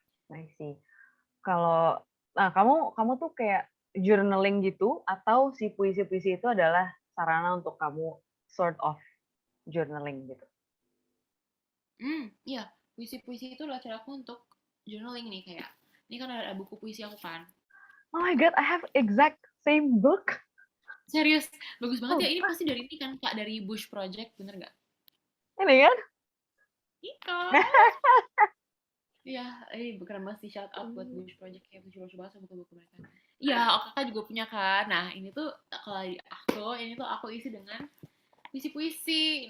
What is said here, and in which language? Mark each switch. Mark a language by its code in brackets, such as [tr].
[id] I see. Kalau nah kamu tuh kayak journaling gitu atau si puisi-puisi itu adalah sarana untuk kamu sort of journaling gitu. Iya, puisi-puisi itu adalah cara aku untuk journaling nih, kayak Ini kan ada buku puisi aku kan. [en] Oh my god, I have exact same book. [id] Serius, bagus banget ya. Ini Sumpah. pasti dari ini kan, Kak, dari Bush Project, bener nggak? Ini kan? Iya. Iya, ini keren banget sih, shout out buat Bush Project, kayak lucu-lucu banget sama buku-buku mereka. Iya, kakak juga punya kan. Nah, ini tuh kalau di aku, ini tuh aku isi dengan puisi-puisi.